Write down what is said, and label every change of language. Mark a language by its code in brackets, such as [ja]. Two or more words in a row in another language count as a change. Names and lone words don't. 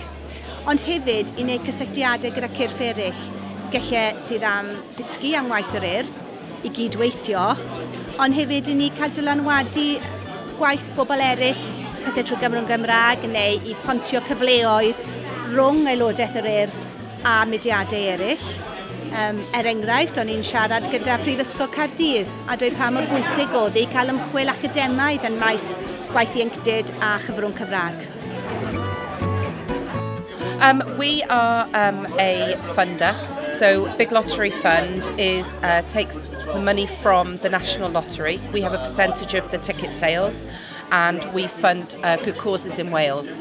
[cy] Ond hefyd i wneud cysylltiadau gyda cyrff eraill, gellau sydd am ddysgu am waith yr urdd, i gydweithio, ond hefyd i ni cael dylanwadu gwaith bobl eraill, pethau trwy gyfrwng Gymraeg, neu i pontio cyfleoedd rhwng aelodaeth yr urdd a mudiadau eraill. Enghraifft, o'n i'n siarad gyda Prifysgol Caerdydd a dweud pa mor bwysig oedd i cael ymchwil academaidd yn maes gwaith ieuenctid a chyfrwng Cymraeg. [en] We are a funder, so Big Lottery Fund takes the money from the National Lottery. We have a percentage of the ticket sales, and we fund good causes in Wales.